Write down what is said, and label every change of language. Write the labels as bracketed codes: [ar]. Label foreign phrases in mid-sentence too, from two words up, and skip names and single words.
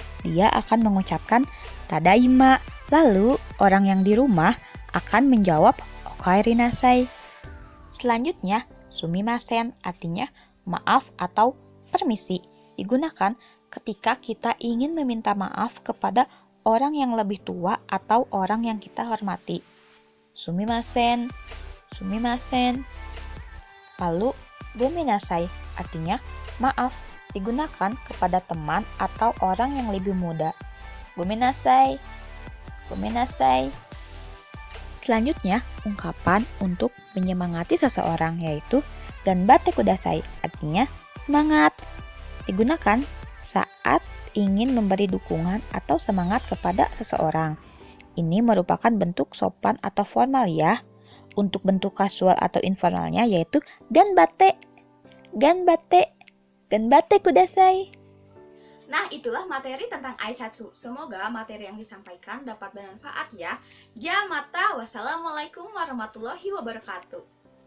[id] Dia akan mengucapkan tadaima. Lalu orang yang di rumah akan menjawab okairinasai. Selanjutnya, sumimasen artinya maaf atau permisi. Digunakan ketika kita ingin meminta maaf kepada orang yang lebih tua atau orang yang kita hormati. [ja] すみません。すみません. [id] Lalu gomenasai artinya maaf, digunakan kepada teman atau orang yang lebih muda. [ja] ごめんなさい。ごめんなさい. [id] Selanjutnya, ungkapan untuk menyemangati seseorang yaitu [ja] がんばって ください, [id] artinya semangat. Digunakan saat ingin memberi dukungan atau semangat kepada seseorang. Ini merupakan bentuk sopan atau formal ya. Untuk bentuk kasual atau informalnya yaitu ganbatte. Ganbatte. [ja] がんばって ください. [id] Nah, itulah materi tentang Aisatsu. Semoga materi yang disampaikan dapat bermanfaat ya. [ja] じゃ また, [ar] والسلام عليكم ورحمة الله وبركاته.